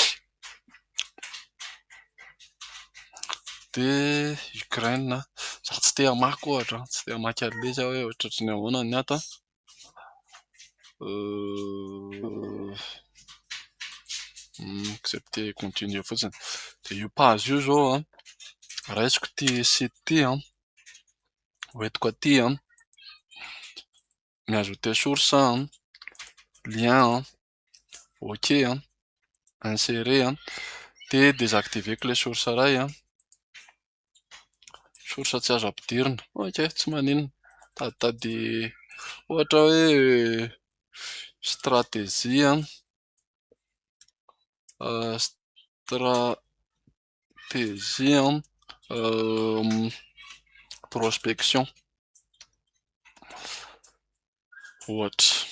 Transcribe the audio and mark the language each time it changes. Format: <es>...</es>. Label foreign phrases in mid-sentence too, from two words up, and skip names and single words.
<mg>De Ukraine, za tsy te hamaky ohatra, tsy te hamaky an'le izy hoe ohatrany ahoana ny ato.</mg> <fr>Accepter continuer fotsiny.</fr> <mg>De io page io zao raisiko ty site ty hoentiko aty mi-ajouter</mg> <fr>source lien</fr> <mg>ok insérer de</mg> <fr>désactiver les sources</fr> <mg>ray source tsy azo ampidirina. Ok, tsy maninona tady ohatra hoe</mg> <fr>stratégie stratégie prospection</fr> <mg>ohatra.</mg>